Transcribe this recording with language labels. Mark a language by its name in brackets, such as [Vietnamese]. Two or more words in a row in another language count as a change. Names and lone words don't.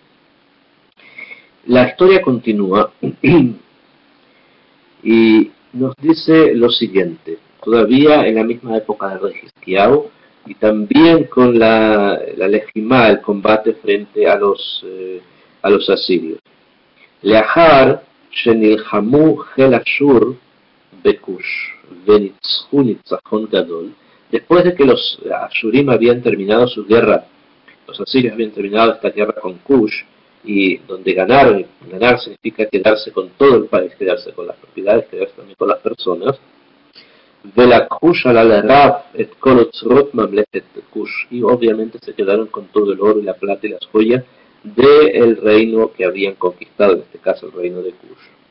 [Spanish] La historia continúa y nos dice lo siguiente, todavía en la misma época del rey Hizkiyahu, y también con la lejimá, el combate frente a los asirios. [Hebrew] לאחר שנלחמו חיל אשור בכוש וניצחו ניצחון גדול. [Spanish] Después de que los Ashurim habían terminado su guerra, los asirios habían terminado esta guerra con Kush, y donde ganar significa quedarse con todo el país, quedarse con las propiedades, quedarse también con las personas. Y obviamente se quedaron con todo el oro y la plata y las joyas del reino que habían conquistado, en este caso el reino de Kush.